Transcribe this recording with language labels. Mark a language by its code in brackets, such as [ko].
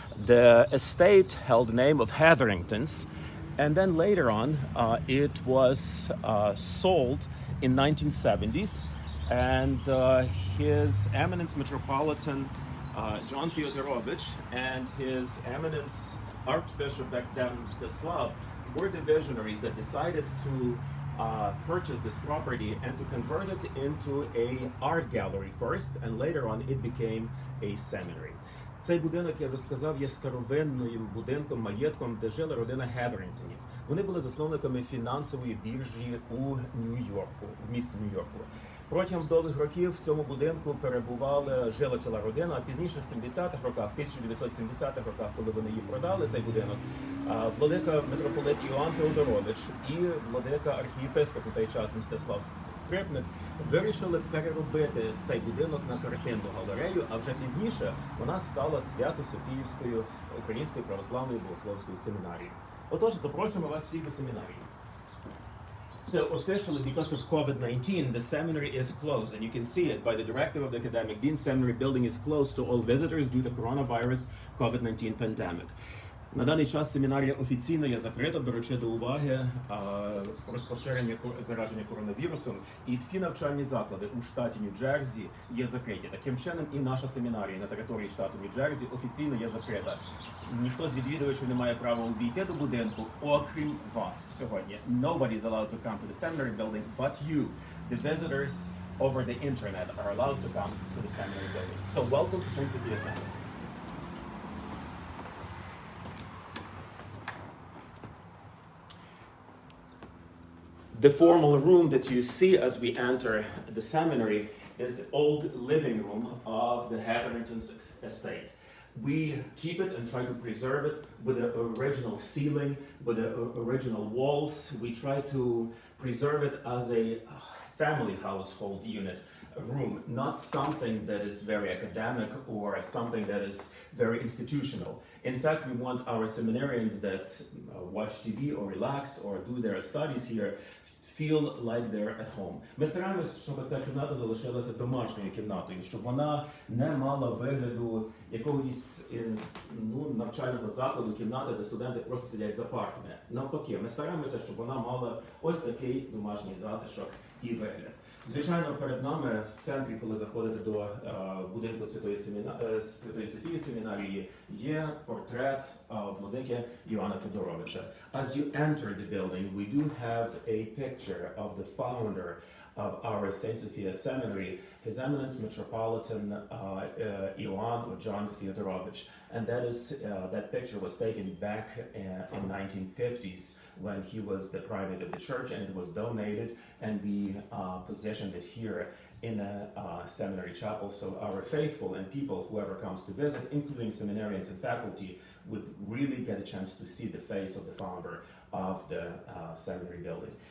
[en] The estate held the name of Hetheringtons, and then later on it was sold in 1970s, and His Eminence Metropolitan John Theodorovich and His Eminence Archbishop back then, Yaroslav, were the visionaries that decided to purchase this property and to convert it into a art gallery first, and later on it became a seminary. [uk] Цей будинок, я вже сказав, є старовинним будинком, маєтком, де жила родина Геверінгтонів. Вони були засновниками фінансової біржі у Нью-Йорку, в місті Нью-Йорку. Протягом довгих років в цьому будинку жила ціла родина, а пізніше в 70-х роках, 1970-х роках, коли вони її продали, цей будинок, владика митрополит Іоанн Теодорович і владика архієпископ у той час Мстислав Скрипник вирішили переробити цей будинок на картинну галерею, а вже пізніше вона стала Свято-Софіївською Українською православною богословською семінарією. Отож, запрошуємо вас всіх до семінарії. [en] So officially, because of COVID-19, the seminary is closed, and you can see it by the directive of the academic dean. Seminary building is closed to all visitors due to coronavirus COVID-19 pandemic. [uk] На даний час семінарія офіційно є закрита, беручи до уваги розпоширення зараження коронавірусом, і всі навчальні заклади у штаті Нью-Джерсі є закриті. Таким чином і наша семінарія на території штату Нью-Джерсі офіційно є закрита. Ніхто з відвідувачів не має права увійти до будинку, окрім вас сьогодні. [en] Nobody is allowed to come to the seminary building, but you, the visitors over the internet, are allowed to come to the seminary building. So welcome to St. Sophia Seminary. The formal room that you see as we enter the seminary is the old living room of the Hetheringtons estate. We keep it and try to preserve it with the original ceiling, with the original walls. We try to preserve it as a family household unit, a room, not something that is very academic or something that is very institutional. In fact, we want our seminarians that watch TV or relax or do their studies here feel like they're at home. [uk] Ми стараємося, щоб ця кімната залишилася домашньою кімнатою, щоб вона не мала вигляду якогось навчального закладу, кімнати, де студенти просто сидять за партами. Навпаки, ми стараємося, щоб вона мала ось такий домашній затишок і вигляд. Звичайно, перед нами в центрі, коли заходите до будинку Святої Софії семінарії, є портрет владики Іоанна Тодоровича. [en] As you enter the building, we do have a picture of the founder of our St. Sophia Seminary, His Eminence Metropolitan Ioan or John Theodorovich. And that picture was taken back in 1950s when he was the primate of the church, and it was donated, and we positioned it here in a seminary chapel, so our faithful and people, whoever comes to visit, including seminarians and faculty, would really get a chance to see the face of the founder of the seminary building.